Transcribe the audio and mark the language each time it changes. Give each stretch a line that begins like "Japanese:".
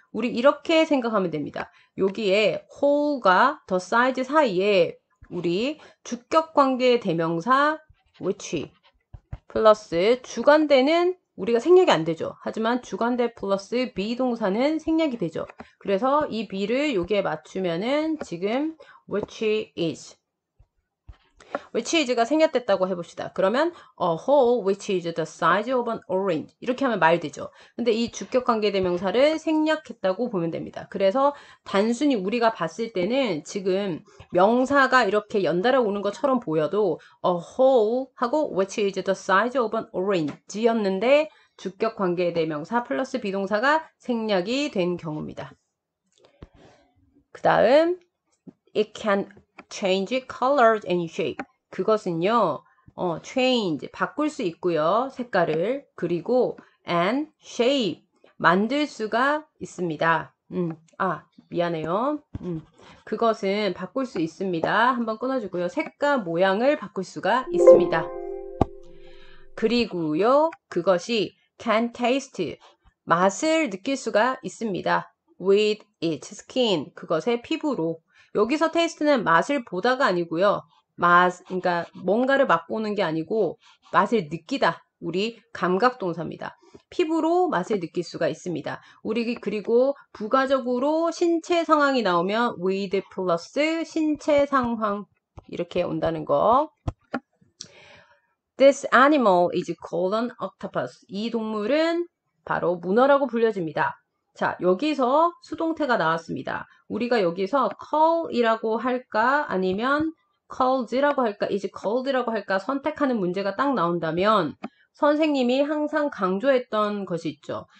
Korean: 우리 이렇게 생각하면 됩니다. 여기에 hole과 the size 사이에 우리 주격관계의 대명사 which 플러스 주관대는 우리가 생략이 안 되죠. 하지만 주관대 플러스 비동사는 생략이 되죠. 그래서 이 be를 여기에 맞추면은 지금
English: which is
Korean: which is가 생략됐다고 해봅시다. 그러면
English: a whole which is the size of an orange
Korean: 이렇게 하면 말 되죠. 근데 이 주격관계대명사를 생략했다고 보면 됩니다. 그래서 단순히 우리가 봤을 때는 지금 명사가 이렇게 연달아 오는 것처럼 보여도
English: a whole 하고 which is the size of an orange
Korean: 였는데 주격관계대명사 플러스 비동사가 생략이 된 경우입니다. 그 다음
English: it can change colors and shape.
Korean: 그것은요, change, 바꿀 수 있고요, 색깔을. 그리고
English: and shape,
Korean: 만들 수가 있습니다. 미안해요. 그것은 바꿀 수 있습니다. 한번 끊어주고요. 색과 모양을 바꿀 수가 있습니다. 그리고요, 그것이
English: can taste,
Korean: 맛을 느낄 수가 있습니다.
English: with its skin,
Korean: 그것의 피부로. 여기서 테이스트는 맛을 보다가 아니고요. 그러니까 뭔가를 맛보는 게 아니고 맛을 느끼다. 우리 감각동사입니다. 피부로 맛을 느낄 수가 있습니다. 우리 그리고 부가적으로 신체 상황이 나오면 with 플러스 신체 상황 이렇게 온다는 거.
English: This animal is called an octopus.
Korean: 이 동물은 바로 문어라고 불려집니다. 자, 여기서 수동태가 나왔습니다. 우리가 여기서 call이라고 할까 아니면 called라고 할까 is called라고 할까 선택하는 문제가 딱 나온다면 선생님이 항상 강조했던 것이 있죠.